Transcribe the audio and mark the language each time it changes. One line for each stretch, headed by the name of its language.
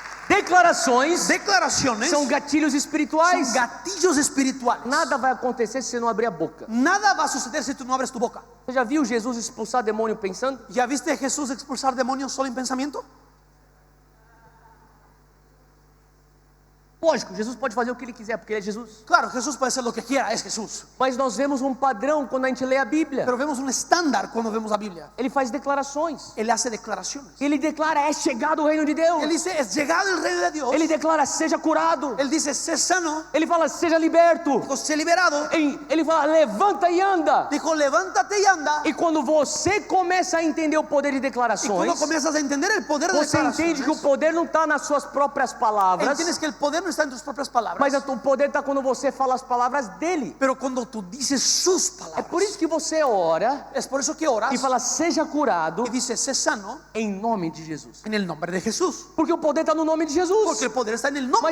Portuguese: Declarações são gatilhos
Spanish: son
Portuguese: espirituais.
Spanish: gatillos espirituales.
Portuguese: Nada vai acontecer se você não abrir a boca.
Spanish: Nada va a suceder si tú no abres tu boca.
Portuguese: Você já viu Jesus expulsar demônio pensando?
Spanish: ¿Ya viste a Jesús expulsar demonios solo en pensamiento?
Portuguese: Lógico, Jesus pode fazer o que ele quiser, porque ele é Jesus.
Spanish: Claro, Jesús puede hacer lo que quiera, es Jesús.
Portuguese: Mas nós vemos um padrão quando a gente lê a Bíblia.
Spanish: Pero vemos un estándar cuando vemos la Biblia.
Portuguese: Ele faz declarações.
Spanish: Él hace declaraciones.
Portuguese: Ele declara: é chegado o reino de Deus.
Spanish: Él dice, es llegado el reino de Dios.
Portuguese: Ele declara: seja curado.
Spanish: Él dice, sé sano.
Portuguese: Ele fala: seja liberto.
Spanish: Dijo, sé liberado.
Portuguese: Ele fala: levanta e anda.
Spanish: Dijo, levántate y anda.
Portuguese: E quando você começa a entender o poder de
Spanish: Y cuando
Portuguese: declarações,
Spanish: comienzas a entender el poder de
Portuguese: você entende que o
Spanish: declaraciones,
Portuguese: poder não está nas suas próprias palavras,
Spanish: entiendes que el poder no está en tus propias palabras,
Portuguese: mas o poder está quando você fala as palavras dele.
Spanish: pero cuando tú dices sus
Portuguese: É
Spanish: palabras.
Portuguese: por isso que você ora
Spanish: Es por eso que oras
Portuguese: e fala: seja curado
Spanish: y dices, sé sano
Portuguese: em nome de Jesus.
Spanish: en el nombre de Jesús.
Portuguese: Porque o poder está no nome de Jesus.
Spanish: Porque el poder está en el nombre